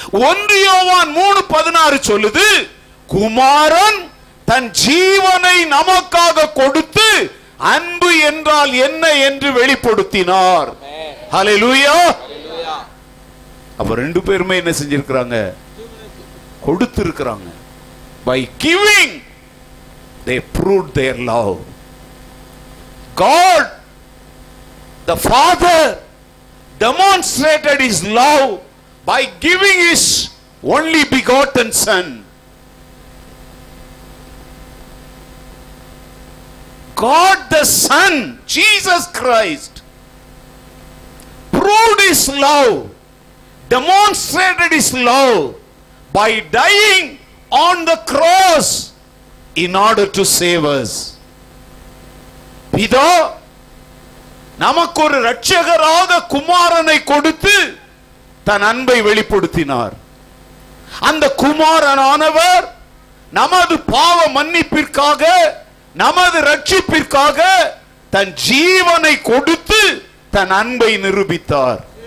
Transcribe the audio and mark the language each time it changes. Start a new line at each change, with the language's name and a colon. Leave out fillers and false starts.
Tamil: 1 யோவான் 3:16 சொல்லுது, குமாரன் தன் ஜீவனை நமக்காக கொடுத்து அன்பு என்றால் என்ன என்று வெளிப்படுத்தினார். ஹல்லேலூயா. அப்ப ரெண்டு பேருமே என்ன செஞ்சிருக்கிறாங்க? கொடுத்திருக்கிறாங்க.
English: By giving they proved their love. God the Father demonstrated his love by giving his only begotten son. God the Son, Jesus Christ, proved his love, demonstrated his love by dying on the cross in order to save us.
Tamil: பிதா நமக்கு ஒரு இரட்சகராக குமாரனை கொடுத்து தன் அன்பை வெளிப்படுத்தினார். அந்த குமாரனானவர் நமது பாவ மன்னிப்பிற்காக, நமது ரட்சிப்பிற்காக தன் ஜீவனை கொடுத்து தன் அன்பை நிரூபித்தார்.